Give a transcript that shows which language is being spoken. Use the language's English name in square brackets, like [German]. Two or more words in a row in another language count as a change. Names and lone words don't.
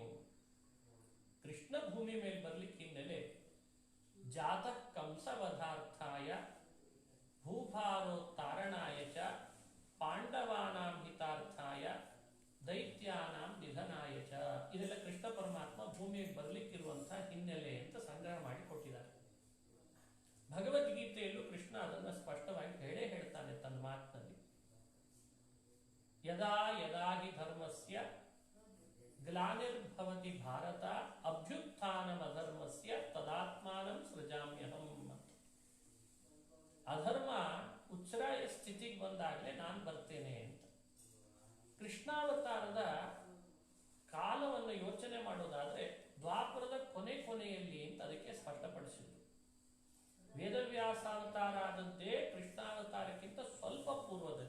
[Kannada] ಕೃಷ್ಣ ಭೂಮಿ ಮೇಲೆ ಬರಲಿಕ್ಕೆ ಹಿನ್ನೆಲೆ [Sanskrit] ಜಾತಃ ಕಂಸವಧಾರ್ಥಾಯ ಭೂಭಾರೋತ್ತಾರಣಾಯ ಚ ಪಾಂಡವಾನಾಂ ಹಿತಾರ್ಥಾಯ ದೈತ್ಯಾನಾಂ ನಿಧನಾಯ ಚ. [Kannada] ಇದೆಲ್ಲ ಕೃಷ್ಣ ಪರಮಾತ್ಮ ಭೂಮಿಗೆ ಬರಲಿಕ್ಕಿರುವಂತಹ ಹಿನ್ನೆಲೆ ಅಂತ ಸಂಗ್ರಹ ಮಾಡಿ ಕೊಟ್ಟಿದ್ದಾರೆ. ಭಗವದ್ಗೀತೆಯಲ್ಲೂ ಕೃಷ್ಣ ಅದನ್ನು ಸ್ಪಷ್ಟವಾಗಿ ಹೇಳ್ತಾನೆ ತನ್ನ ಮಾತಿನಲ್ಲಿ. [Sanskrit] ಯದಾ ಯದಾ ಹಿ ಧರ್ಮಸ್ಯ ಗ್ಲಾನಿರ್ಭವತಿ ಭಾರತ ಅಭ್ಯುತ್ಥಾನಮಧರ್ಮಸ್ಯ ತದಾತ್ಮಾನಂ ಸೃಜಾಮ್ಯಹಂ. [Kannada] ಅಧರ್ಮ ಉಚ್ಛ್ರಾಯ ಸ್ಥಿತಿಗೆ ಬಂದಾಗಲೇ ನಾನು ಬರ್ತೇನೆ ಅಂತ. ಕೃಷ್ಣಾವತಾರದ ಕಾಲವನ್ನು ಯೋಚನೆ ಮಾಡೋದಾದ್ರೆ ದ್ವಾಪರದ ಕೊನೆಯಲ್ಲಿ ಅಂತ ಅದಕ್ಕೆ ಸ್ಪಷ್ಟಪಡಿಸಿದ್ರು. ವೇದವ್ಯಾಸಾವತಾರ ಆದದ್ದೇ ಕೃಷ್ಣಾವತಾರಕ್ಕಿಂತ ಸ್ವಲ್ಪ ಪೂರ್ವದಲ್ಲಿ.